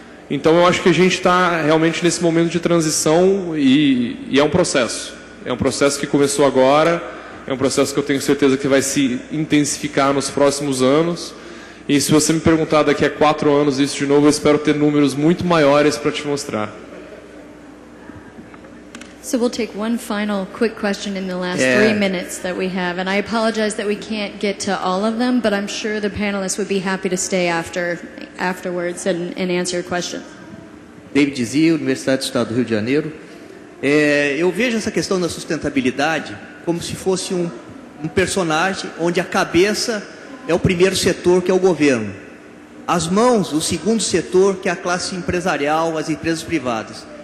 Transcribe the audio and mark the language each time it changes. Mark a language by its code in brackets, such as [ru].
[pt] Então eu acho que a gente está realmente nesse momento de transição e é um processo. É um processo que começou agora, é um processo que eu tenho certeza que vai se intensificar nos próximos anos. E se você me perguntar daqui a 4 anos isso de novo, eu espero ter números muito maiores para te mostrar. [en] So we'll take one final quick question in the last 3 minutes that we have. And I apologize that we can't get to all of them, but I'm sure the panelists would be happy to stay afterwards and answer your questions. [pt] David Zia, Universidade do Estado do Rio de Janeiro. Eu vejo essa questão da sustentabilidade como se fosse um personagem onde a cabeça é o primeiro setor, que é o governo. As mãos, o segundo setor, que é a classe empresarial, as empresas privadas.